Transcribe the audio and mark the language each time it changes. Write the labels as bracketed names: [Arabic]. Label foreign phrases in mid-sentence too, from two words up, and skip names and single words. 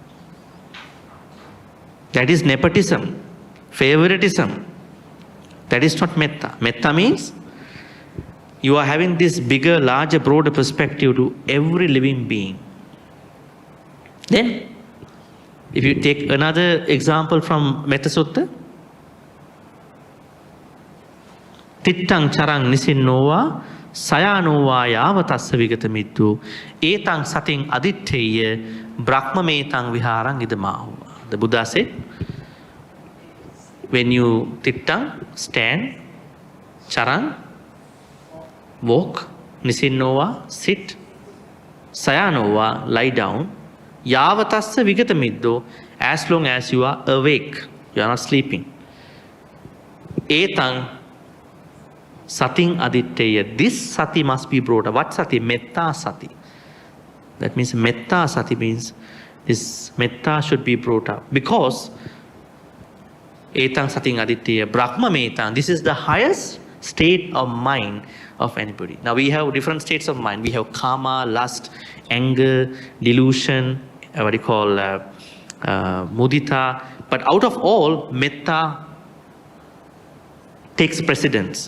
[English] That is nepotism, favoritism. That is not metta. Metta means you are having this bigger, larger, broader perspective to every living being. Then, if you take another example from Metta Sutta, [Pali] Tittang charang nisinnova sayanova yavatassa vigata mittu etang sating aditteya brahmametang viharang idamahu. [English] The Buddha said, when you tittang, stand, charang, walk, nisinnova, sit, sayanova, lie down, [Pali] yavatassa vigata middo, [English] as long as you are awake, you are not sleeping. [Pali] Etang sating aditteya, [English] this sati must be brought up. What sati? Metta sati. That means metta sati means this metta should be brought up. [Pali] Because etang sating aditteya, brahma metang, [English] this is the highest state of mind of anybody. Now we have different states of mind. We have karma, lust, anger, delusion, what do you call mudita. But out of all, metta takes precedence.